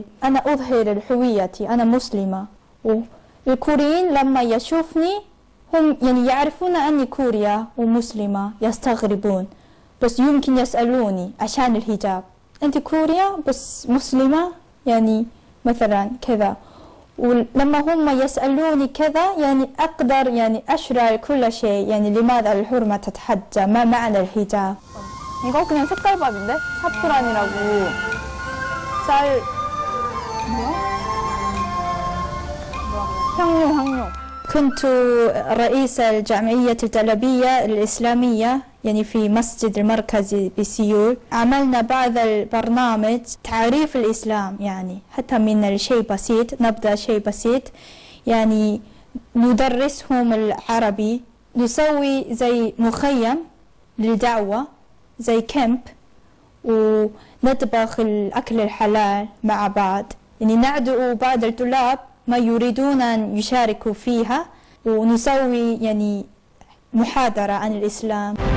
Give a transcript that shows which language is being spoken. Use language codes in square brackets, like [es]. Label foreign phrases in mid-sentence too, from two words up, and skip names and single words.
[ar] أنا أظهر هويتي، أنا مسلمة، والكوريين لما يشوفني هم يعني يعرفون أني كوريا ومسلمة، يستغربون، بس يمكن يسألوني عشان الحجاب، أنت كوريا بس مسلمة يعني مثلا كذا، ولما هم يسألوني كذا يعني أقدر يعني أشرح كل شيء، يعني لماذا الحرمة تتحجى، ما معنى الحجاب. [ko] 이거 그냥 색깔밥인데? 사프란이라고 쌀 향료. [ar] كنت رئيسة الجمعية الطلبية الإسلامية يعني في مسجد المركزي بسيول. عملنا بعض البرنامج تعريف الإسلام، يعني حتى من الشيء بسيط، نبدأ شيء بسيط يعني ندرسهم العربي، نسوي زي مخيم للدعوة زي كامب، ونطبخ الأكل الحلال مع بعض، يعني ندعو بعض الطلاب ما يريدون أن يشاركوا فيها، ونسوي يعني محاضرة عن الإسلام.